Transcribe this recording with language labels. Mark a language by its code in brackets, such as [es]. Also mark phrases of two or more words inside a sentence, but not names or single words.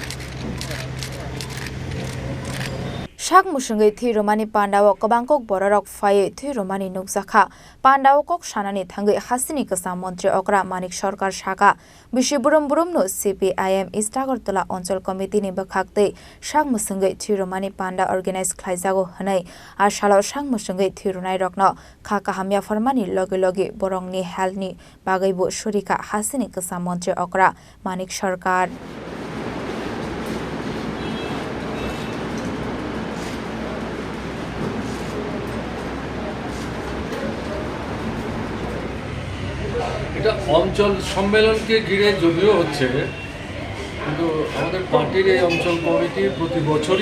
[trp] Mwchwngwi Thwi Rwmani Panda o kabangkok bororok phai Thwi Rwmani nukjakha Panda o kok sanani thangwi hasini kasa Mantri Okra Manik Sarkar Saka Bishi burum no CPIM East Agartala Onchol Committee ni bakhakte Mwchwngwi Thwi Rwmani Panda organize khlaijago hanai ar Salo Mwchwngwi Thwi Rwmani rokno kha kahamya farmani loge borongni health ni bagaibo shurika hasini kasa Mantri Okra Manik Sarkar [bn] এটা অঞ্চল সম্মেলনকে ঘিরে যদিও হচ্ছে কিন্তু আমাদের পার্টির এই অঞ্চল কমিটি প্রতি বছরই